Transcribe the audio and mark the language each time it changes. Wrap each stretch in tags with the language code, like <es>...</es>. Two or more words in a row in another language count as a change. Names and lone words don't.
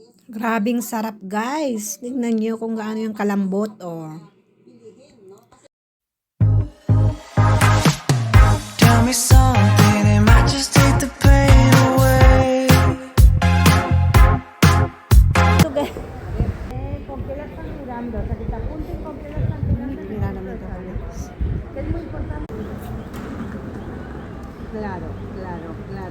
<tl>Grabing sarap guys. Tignan nyo kung gaano yung kalambot oh.</tl> <en>Tell me something, it might just take the pain away. So guys,</en> <es>con que la están mirando, o sea que te apunten con que la están mirando.</es> <tl>Mira naman ito guys.</tl> <es>Es muy importante. Claro, claro, claro.</es>